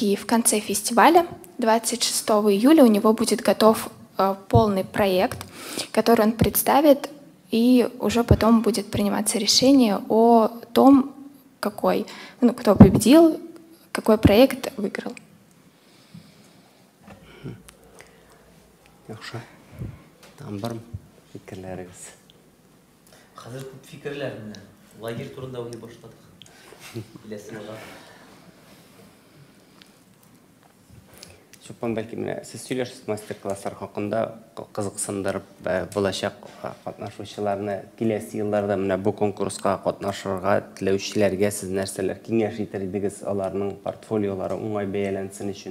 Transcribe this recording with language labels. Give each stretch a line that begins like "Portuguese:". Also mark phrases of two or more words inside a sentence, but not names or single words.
Russian: И в конце фестиваля, 26 июля, у него будет готов полный проект, который он представит, и уже потом будет приниматься решение о том, кто победил, какой проект выиграл.
Tatar: Яхшы. Там бармы фикерләрегез? Хәзер күп фикерләр менә. Лагерь турында уйлый башладык. Киләсе елга. Чупан, бәлки менә сез сөйләшсез мастер-класслар хакында кызыксындырып булачак катнашучыларны киләсе елларда менә бу конкурска катнашырга теләүчеләргә сез нәрсәләр киңәш итәр идегез, аларның портфолиолары уңай бәяләнсен өчен?